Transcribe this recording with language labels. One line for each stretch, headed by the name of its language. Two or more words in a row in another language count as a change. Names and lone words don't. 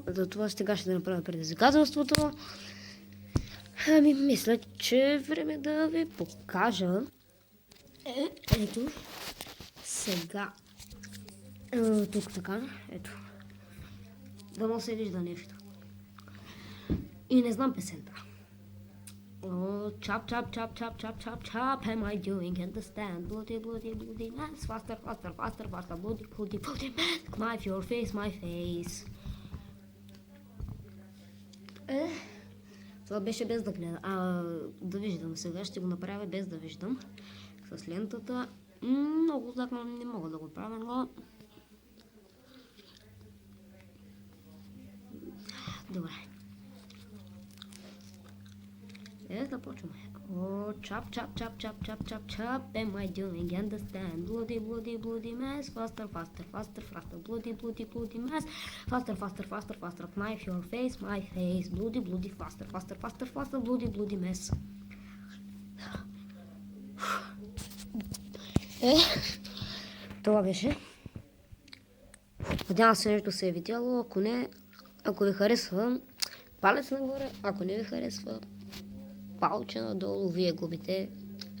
Bulgarian: Затова сега ще направя предизвикателството. Мисля, че е време да ви покажа. Ето, сега. Тук така, ето. Дано се вижда нещо. И не знам песента.
English: Oh, chop, chop, chop, chop, chop, chop, chop, am I doing in the stand? Bloody, bloody, bloody mess, faster, faster, faster, faster, bloody, bloody, bloody mess, knife your face, my face.
Bulgarian: Това беше без да гледа. Да виждам. Сега ще го направя без да виждам. С лентата. Много задно не мога да го правя, но... Добре. Започваме.
English: Oh, chop, chop, chop, chop, chop, chop, chop, am I doing understand? Bloody, bloody, bloody mess, faster, faster, faster, faster, bloody, bloody, bloody mess, faster, faster, faster, faster, knife your face, my face, bloody, bloody, faster, faster, faster, faster, bloody, bloody mess.
Bulgarian: Това беше. Надявам се нещо се е видяло, ако не, ако ви харесва, палец нагоре, ако не ви харесва, палче надолу, вие губите.